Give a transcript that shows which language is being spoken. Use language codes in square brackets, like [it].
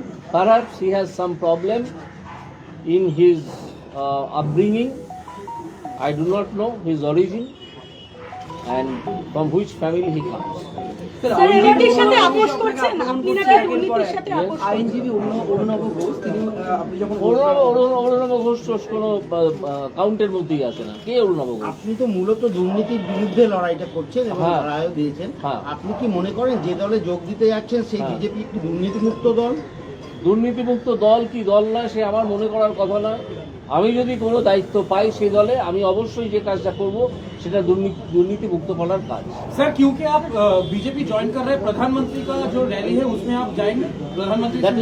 [en] Perhaps he has some problem in his upbringing. I do not know his origin and from which family he comes. [bn] Sir দুর্নীতির সাথে আপোষ করছেন আপনি নাকি দুর্নীতির সাথে আপোষ আইনজীবী অরুণাভ ঘোষ তিনি আপনি যখন অরুণাভ ঘোষ কোনো কাউন্টের মধ্যেই আসে না। কে অরুণাভ ঘোষ? আপনি তো মূলত দুর্নীতির বিরুদ্ধে লড়াইটা করছেন এবং হ্যাঁ। রায়ও দিয়েছেন, হ্যাঁ। আপনি কি মনে করেন যে দলে যোগ দিতে যাচ্ছেন সেই হ্যাঁ। বিজেপি একটি দুর্নীতিমুক্ত দল? দুর্নীতিমুক্ত দল কি দল নয় সে আমার মনে করার কথা নয়। আমি যদি কোনো দায়িত্ব পাই সেই দলে আমি অবশ্যই যে কাজটা করব সেটা দুর্নীতি মুক্ত করার কাজ। [hi] सर क्योंकि आप बीजेपी ज्वाइन कर रहे हैं, प्रधानमंत्री का जो रैली है उसमें आप जाएंगे प्रधानमंत्री